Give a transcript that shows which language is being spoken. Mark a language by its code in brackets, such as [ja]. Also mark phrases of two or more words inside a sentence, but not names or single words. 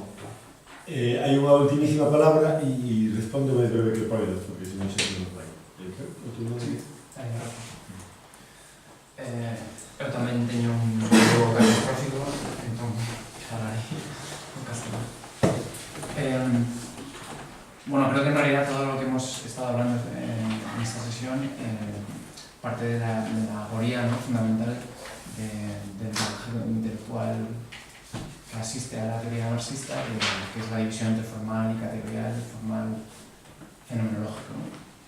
[gl] Hai unha ultimísima palabra e responde o máis breve que podes, porque se non se nos vai. Eu tamén teño un grupo catastrófico, entón falarei en castelán. [es] Bueno, creo que en realidad todo lo que hemos estado hablando en esta sesión parte de la agoría, ¿no?, fundamental del trabajo intelectual que asiste a la teoría marxista, que es la división entre formal y categorial, formal fenomenológico, ¿no?